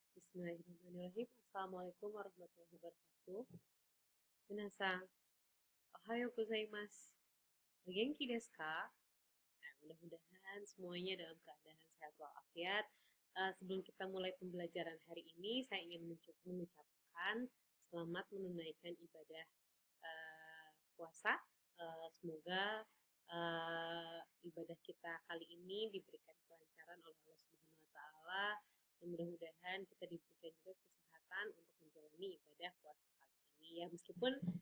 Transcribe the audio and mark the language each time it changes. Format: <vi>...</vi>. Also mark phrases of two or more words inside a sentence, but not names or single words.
<ar>بسم الله الرحمن الرحيم. السلام عليكم ورحمة الله وبركاته.</ar> <ja>皆さん、おはようございます. お元気ですか?</ja> <id>Nah, mudah-mudahan semuanya dalam keadaan sehat walafiat. Sebelum kita mulai pembelajaran hari ini, saya ingin mengucapkan selamat menunaikan ibadah puasa. Semoga ibadah kita kali ini diberikan kelancaran oleh</id> <ar>الله سبحانه وتعالى</ar> <id>dan mudah-mudahan kita diberikan juga kesehatan untuk menjalani ibadah puasa kali ini ya, meskipun</id>